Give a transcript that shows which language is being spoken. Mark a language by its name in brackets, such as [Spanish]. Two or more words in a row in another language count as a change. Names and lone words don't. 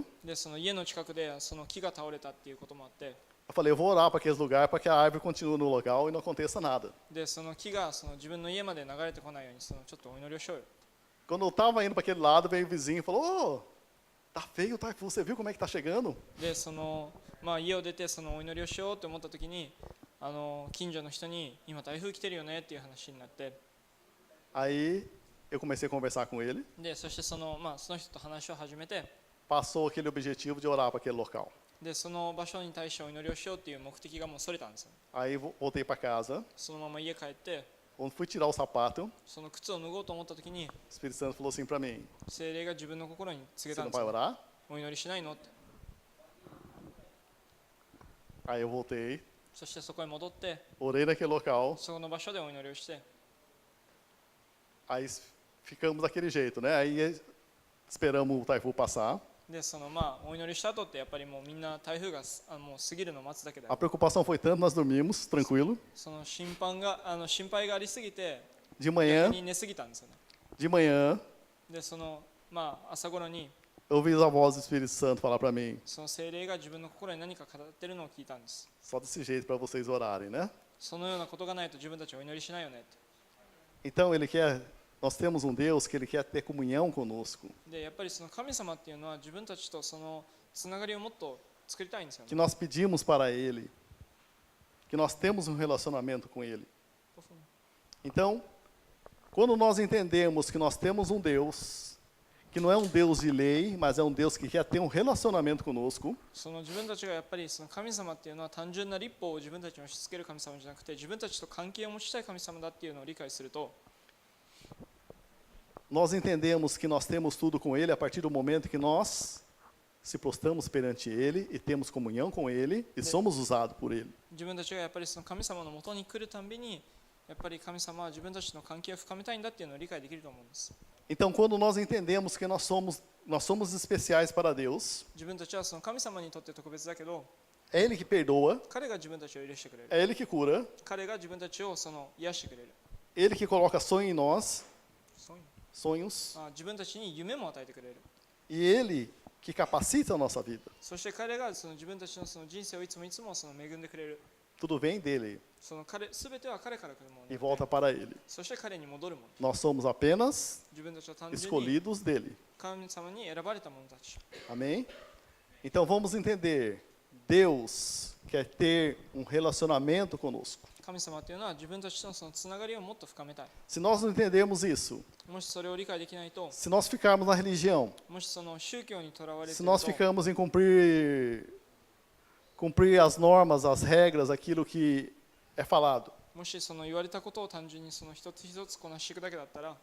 [Japanese] で、家の近くで木が倒れたっていうこともあって、 [Portuguese] Eu falei, eu vou orar para aqueles lugares para que a árvore continue no local e não aconteça nada. [Japanese] で、木が自分の家まで流れてこないように、ちょっとお祈りをしようよ。 [Portuguese] Quando eu estava indo para aquele lado, veio o vizinho e falou, ô, tá feio o taifu, você viu como é que está chegando? [Japanese] で、家を出てお祈りをしようと思った時に、近所の人に今台風来てるよねっていう話になって、 [Portuguese] Aí eu comecei a conversar com ele. [Japanese] で、そしてその人と話を始めて、 [Portuguese] Passou aquele objetivo de orar para aquele local. [Japanese] で、その場所に対してお祈りをしようっていう目的がもうそれたんですよ。 [Portuguese] Aí voltei para casa. [Japanese] そのまま家帰って、 [Portuguese] Quando fui tirar o sapato, [Japanese] その靴を脱ごうと思った時に、 [Portuguese] o Espírito Santo falou assim para mim, [Japanese] 聖霊が自分の心に告げ [Portuguese] você [Japanese] たん [Portuguese] não [Japanese] です [Portuguese] vai [Japanese] よ。 [Portuguese] orar? [Japanese] お祈りしないのって。 [Portuguese] Aí eu voltei, [Japanese] そしてそこへ戻って、 [Portuguese] orei naquele local. [Japanese] その場所でお祈りをして、 [Portuguese] Aí ficamos daquele jeito, né? Aí esperamos o taifu passar. [Japanese] で、お祈りした後ってやっぱりもうみんな台風がもう過ぎるのを待つだけで、 [Portuguese] A preocupação foi tanto, nós dormimos tranquilo. [Japanese] 心配がありすぎて [Portuguese] De [Japanese] 逆 [Portuguese] manhã, [Japanese] に寝すぎたんですよね。 [Portuguese] de manhã, [Japanese] で、朝頃に [Portuguese] eu ouvi a voz do Espírito Santo falar para mim, [Japanese] その聖霊が自分の心に何か語ってるのを聞いたんです。 [Portuguese] só desse jeito para vocês orarem, né? [Japanese] そのようなことがないと自分たちはお祈りしないよねって。 [Portuguese] Então ele quer, nós temos um Deus que ele quer ter comunhão conosco, [Japanese] で、やっぱり神様っていうのは自分たちとつながりをもっと作りたいんですよね。 [Portuguese] que nós pedimos para ele, que nós temos um relacionamento com ele. Então, quando nós entendemos que nós temos um Deus que não é um Deus de lei, mas é um Deus que quer ter um relacionamento conosco, [Japanese] 自分たちがやっぱり神様っていうのは単純な立法を自分たちに押し付ける神様じゃなくて、自分たちと関係を持ちたい神様だっていうのを理解すると、 [Portuguese] nós entendemos que nós temos tudo com ele a partir do momento que nós se prostramos perante ele e temos comunhão com ele e somos usados por ele. [Japanese] 自分たちがやっぱり神様の元に来るたんびに、やっぱり神様は自分たちの関係を深めたいんだっていうのを理解できると思うんです。 [Portuguese] Então, quando nós entendemos que nós somos especiais para Deus, [Japanese] 自分たちは神様にとって特別だけど、 [Portuguese] é ele que perdoa, [Japanese] 彼が自分たちを許してくれる。 [Portuguese] é ele que cura, [Japanese] 彼が自分たちを癒してくれる。 [Portuguese] ele que coloca sonho em nós, [Japanese] そういう [Portuguese] sonhos, [Japanese] 自分たちに夢も与えてくれる。 [Portuguese] e ele que capacita a nossa vida. [Japanese] そして彼が自分たちの人生をいつも恵んでくれる。 [Portuguese] Tudo vem dele [Japanese] 全ては彼から来るもの [Portuguese] e [Japanese] で、 [Portuguese] volta para ele. [Japanese] そして彼に戻るもの。 [Portuguese] Nós somos apenas [Japanese] 自分たちは単純に [Portuguese] escolhidos dele. [Japanese] 神様に選ばれた者たち。 [Portuguese] Amém? Então vamos entender. Deus quer ter um relacionamento conosco. [Japanese] 神様というのは自分たちとのそのつながりをもっと深めたい。 [Portuguese] Se nós não entendermos isso, [Japanese] もしそれを理解できないと、 [Portuguese] se nós ficarmos na religião, [Japanese] もしその宗教にとらわれて [Portuguese] se [Japanese] いる [Portuguese] nós [Japanese] と、 [Portuguese] ficamos em cumprir as normas, as regras, aquilo que é falado, [Japanese] もしその言われたことを単純にその一つ一つこなしていくだけだったら、